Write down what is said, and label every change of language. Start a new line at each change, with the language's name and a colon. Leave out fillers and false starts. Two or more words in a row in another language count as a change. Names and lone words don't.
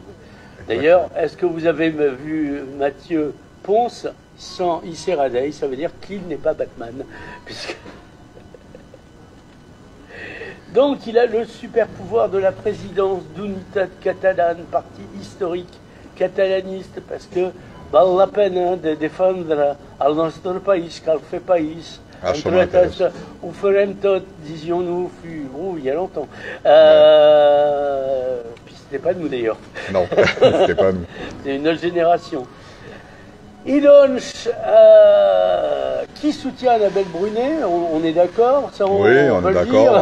French: D'ailleurs, est-ce que vous avez vu Mathieu Ponce sans I.C. Radey? Ça veut dire qu'il n'est pas Batman. Puisque... Donc, il a le super pouvoir de la présidence d'Unitat Catalane, parti historique catalaniste, parce que val la peine de défendre
Catalan: el nostre país, cal fer país. Entre tots, ho farem tot,
French: disions-nous, il y a longtemps. Puis c'était pas nous d'ailleurs. Non, c'était pas nous. C'est une autre génération. Et donc, qui soutient Annabelle Brunet? On est d'accord? Oui, on est d'accord.